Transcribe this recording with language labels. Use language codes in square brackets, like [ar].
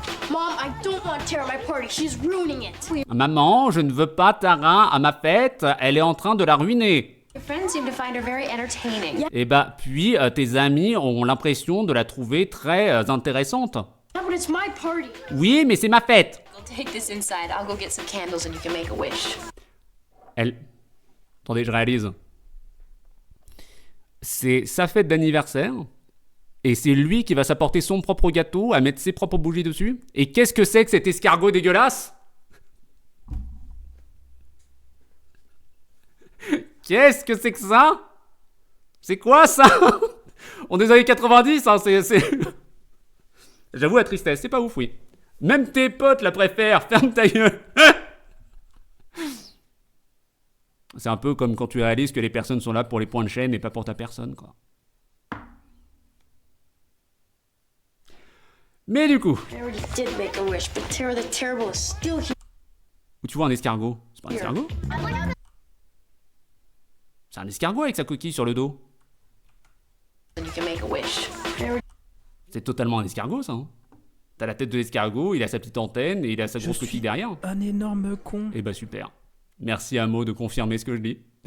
[en] Mom, I don't want Tara at my party. She's ruining it. [fr] Maman, je ne veux pas Tara à ma fête, elle est en train de la ruiner. [en] Your friends seem to find her very entertaining. [fr] Et bah, puis tes amis ont l'impression de la trouver très intéressante. [en] Yeah, but it's my party. [fr] Oui, mais c'est ma fête. [en] I'll take this inside. I'll go get some candles and you can make a wish. [fr] Elle... Attendez, je réalise. C'est sa fête d'anniversaire. Et c'est lui qui va s'apporter son propre gâteau, à mettre ses propres bougies dessus. Et qu'est-ce que c'est que cet escargot dégueulasse? Qu'est-ce que c'est que ça? C'est quoi ça? On est dans les années 90, hein, c'est... J'avoue la tristesse, c'est pas ouf, oui. Même tes potes la préfèrent, ferme ta gueule. C'est un peu comme quand tu réalises que les personnes sont là pour les points de chaîne et pas pour ta personne, quoi. Mais du coup... [en] I already did make a wish, but Tara the Terrible is still here. [fr] Où tu vois un escargot? C'est pas un escargot? C'est un escargot avec sa coquille sur le dos. [en] And you can make a wish. [fr] C'est totalement un escargot, ça. Hein. T'as la tête de l'escargot, il a sa petite antenne et il a sa grosse coquille derrière. Un énorme con. Et bah super. Merci à Mo de confirmer ce que je dis.